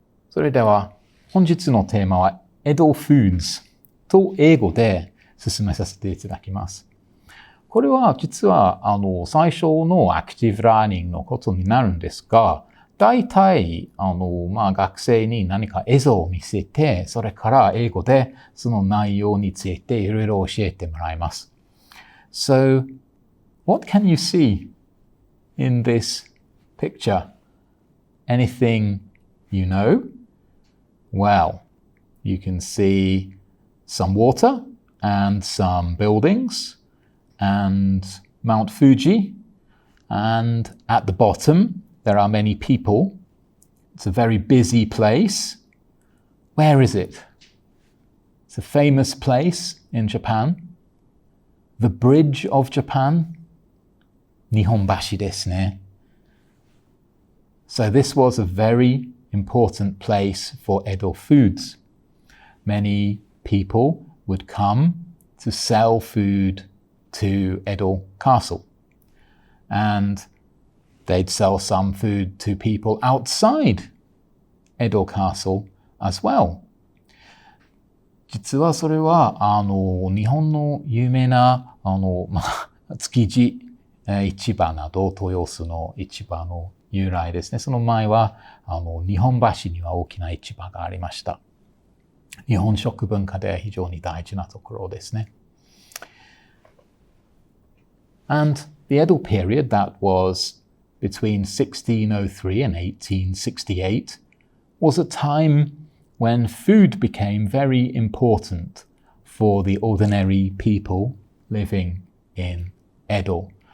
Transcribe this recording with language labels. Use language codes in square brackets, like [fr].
[ja] それでは、本日のテーマは、Edo Foods と英語で進めさせていただきます。これは実は、最初のアクティブラーニングのことになるんですが、大体、学生に何か映像を見せて、それから英語でその内容についていろいろ教えてもらいます。 [en] So, what can you see in this picture? Anything you know? Well, you can see some water and some buildings and Mount Fuji. And at the bottom, there are many people. It's a very busy place. Where is it? It's a famous place in Japan? The Bridge of Japan? [ja] 日本橋ですね。 [en] So this was a very important place for Edo foods. Many people would come to sell food to Edo Castle. And they'd sell some food to people outside Edo Castle as well. [ja] 実はそれは、日本の有名な、築地市場など、豊洲の市場の由来ですね。その前は、日本橋には大きな市場がありました。日本食文化で非常に大事なところですね。 [en] And the Edo period, that was between 1603 and 1868, was a time when food became very important for the ordinary people living in Edo.